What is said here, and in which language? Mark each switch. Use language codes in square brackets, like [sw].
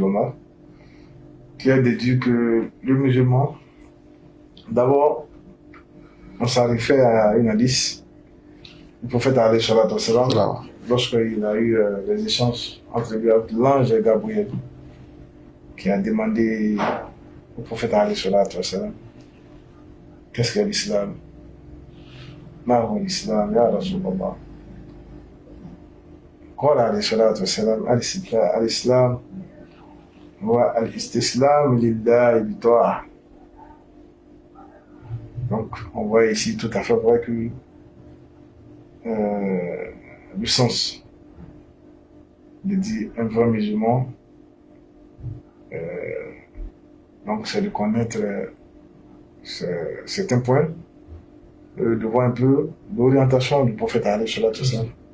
[fr] Lomar, qui a déduit que le musulman, d'abord, on s'en réfère à une hadith du prophète alayhi salatu wa salam, lorsqu'il a eu les échanges entre lui et l'ange Gabriel, qui a demandé au prophète alayhi salatu wa salam, qu'est-ce qu'est l'islam? [ar] ما هو الإسلام يا رسول الله؟ قال عليه الصلاة والسلام الإسلام هو الاستسلام لله بالطاعة. [fr] Donc on voit ici tout à fait vrai que le sens de dire un vrai musulman, donc c'est de connaître certains points, de voir un peu l'orientation du prophète alayhi salatu wa salam.